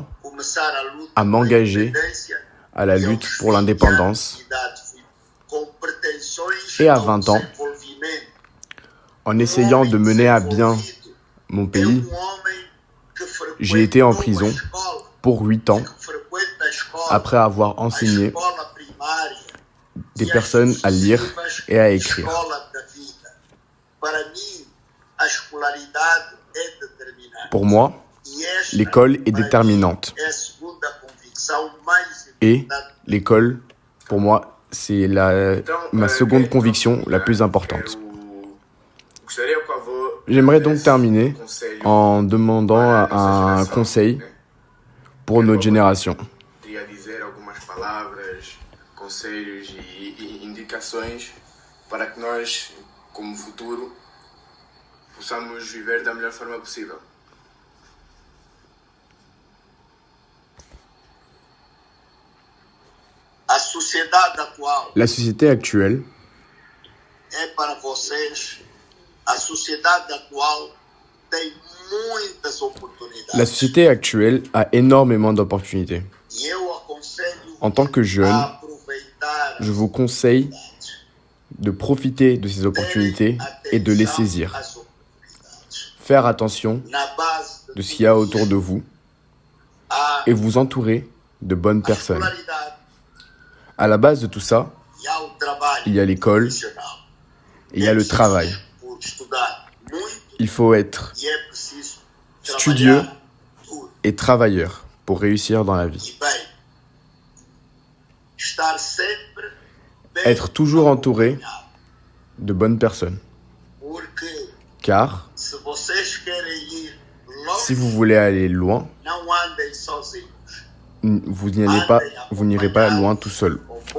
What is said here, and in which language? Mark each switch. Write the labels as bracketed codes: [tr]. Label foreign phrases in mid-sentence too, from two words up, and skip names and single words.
[pt] começar a luta [fr] à [pt] pela [fr] m'engager [pt] independência. [fr] à la [pt] E aos [fr] lutte pour 20 l'indépendance. [pt] anos de idade fui com pretensões [fr] Et à [pt] ao [fr] 20 ans, [pt] desenvolvimento. [fr] en essayant de mener à bien mon pays, j'ai été en prison pour 8 ans après avoir enseigné des personnes à lire et à écrire. Pour moi, l'école est déterminante. Et l'école, pour moi, c'est ma seconde conviction la plus importante. J'aimerais donc terminer en demandant un conseil pour notre génération. [pt] Conselhos e indicações para que nós, como futuro, possamos viver da melhor forma possível. A sociedade atual [fr] La société actuelle [pt] é para vocês. A sociedade atual tem muitas oportunidades. [fr] La société actuelle a énormément d'opportunités. [pt] E eu aconselho [fr] En tant que jeune, [pt] a aproveitar [fr] je vous conseille de profiter de ces opportunités et de les saisir. [pt] as oportunidades. [fr] Faire attention [pt] Na base [fr] de ce qu'il y a autour de vous [pt] a [fr] et vous entourer de bonnes personnes. [pt] escolaridade [fr] À la base de tout ça, [pt] e ao trabalho [fr] il y a l'école [pt] profissional. [fr] et il y a le travail. [pt] Por estudar muito [fr] Il faut être [pt] e é preciso [fr] studieux [pt] trabalhar duro. [fr] et travailleur pour réussir dans la vie. [pt] E bem, estar sempre bem [fr] Être toujours entouré [pt] acompanhado. [fr] de bonnes personnes. [pt] Porque [fr] Car [pt] se vocês querem ir longe, [fr] si vous voulez aller loin, [pt] não andem sozinhos. [fr] vous n'irez pas loin tout seul.